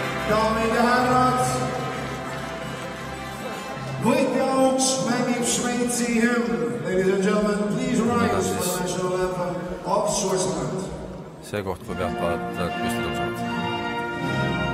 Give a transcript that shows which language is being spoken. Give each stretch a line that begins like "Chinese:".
Estonian: Daamid ja härrad, võitjauks mängib Šveitsi hümn.
English: Ladies and gentlemen, please rise for the national anthem of Switzerland.
Estonian: See koht, kui pealt vaadata, püsti tõusavad.